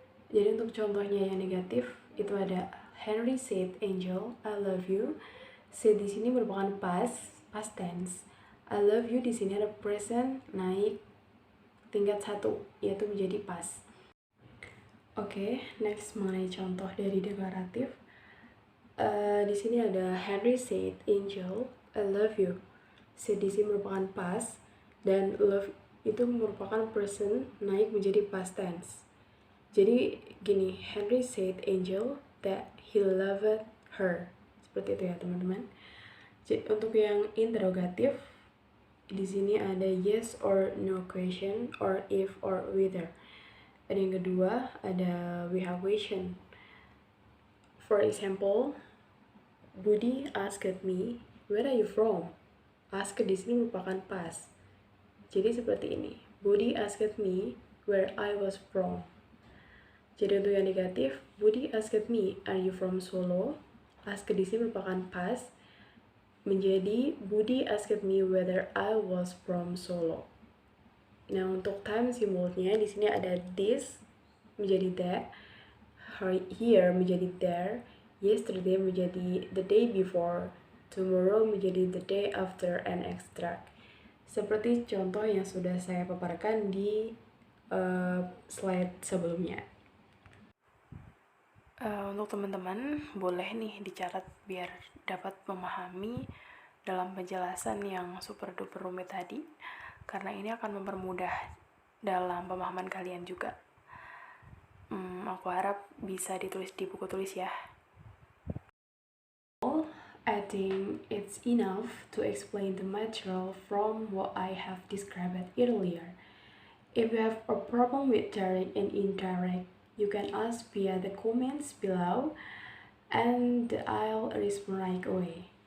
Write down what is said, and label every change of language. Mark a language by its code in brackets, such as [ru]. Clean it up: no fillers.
[id] Jadi untuk contohnya yang negatif itu ada [en] Henry said Angel, I love you. [id] Said di sini merupakan past tense. [en] I love you [id] di sini ada present naik tingkat 1 yaitu menjadi past. Oke, next mengenai contoh dari deklaratif. Di sini ada [en] Henry said Angel, I love you. [id] Said di sini merupakan past dan love itu merupakan present naik menjadi past tense. Jadi gini, [en] Henry said Angel that he loved her. [id] Seperti itu ya teman-teman. Jadi untuk yang interrogatif di sini ada [en] yes or no question or if or whether. [id] Dan yang kedua ada [en] we have question. For example, Budi asked me, where are you from? [id] Ask di sini merupakan past. Jadi seperti ini. [en] Budi asked me where I was from. [id] Jadi untuk yang negatif, [en] Budi asked me, are you from Solo? [id] Ask di sini merupakan past. [en] Menjadi Budi asked me whether I was from Solo. [id] Nah, untuk time simbolnya di sini ada this menjadi that, here menjadi there, yesterday menjadi the day before, tomorrow menjadi the day after, and extract. Seperti contoh yang sudah saya paparkan di slide sebelumnya. Untuk teman-teman boleh nih dicatat biar dapat memahami dalam penjelasan yang super duper rumit tadi, karena ini akan mempermudah dalam pemahaman kalian juga. Aku harap bisa ditulis di buku tulis ya. [en] I think it's enough to explain the material from what I have described earlier. If you have a problem with direct and indirect, you can ask via the comments below and I'll respond right away.